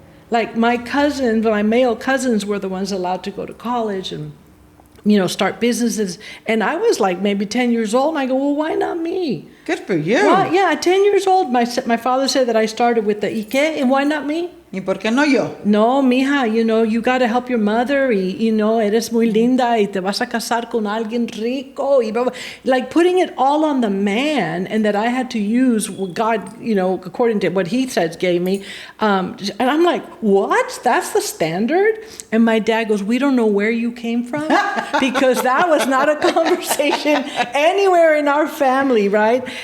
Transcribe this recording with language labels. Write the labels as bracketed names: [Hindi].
[English] Like my male cousins were the ones allowed to go to college and start businesses. And I was like maybe 10 years old, and I go, well, why not me? Good for you. Well, yeah, 10 years old, my father said that I started with the Ike, and why not me? [Spanish] ¿Y por qué no yo? No, mija, [English] you got to help your mother, [Spanish] eres muy linda, y te vas a casar con alguien rico, y blah, blah. [English] Like putting it all on the man, and that I had to use what God, according to what he says, gave me. And I'm like, what? That's the standard? And my dad goes, we don't know where you came from, because that was not a conversation anywhere in our family, right?